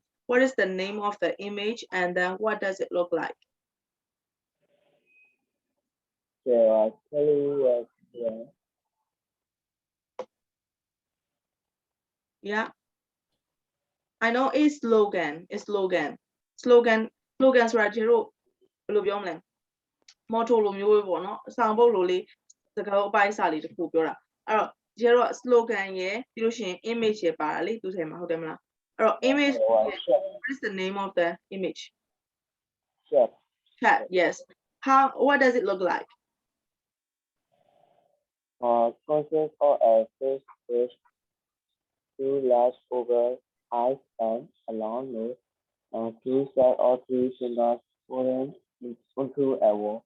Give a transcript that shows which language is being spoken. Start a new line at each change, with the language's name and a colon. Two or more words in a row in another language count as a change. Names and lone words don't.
English: What is the name of the image, and then what does it look like? So Hillary was here. Yeah. I know it's slogan, it's slogan.
Burmese: Slogan ဆိုတာကျတို့ဘယ်လိုပြောမလဲ motto လိုမျိုးပဲပေါ့နော်ဆောင်ပုဒ်လိုလေးစကားအပိုင်းစာလေးတစ်ခုပြောတာအဲ့တော့ကျတော့ slogan ရယ်ပြီးလို့ရှိရင် image ရယ်ပါတာလေသူထဲမှာဟုတ်တယ်မလားအဲ့တော့
English: image what is the name of the image chat yes what does it look like Consists of a fish with two large oval eyes and a long nose, and two set or three fingers holding onto a wall.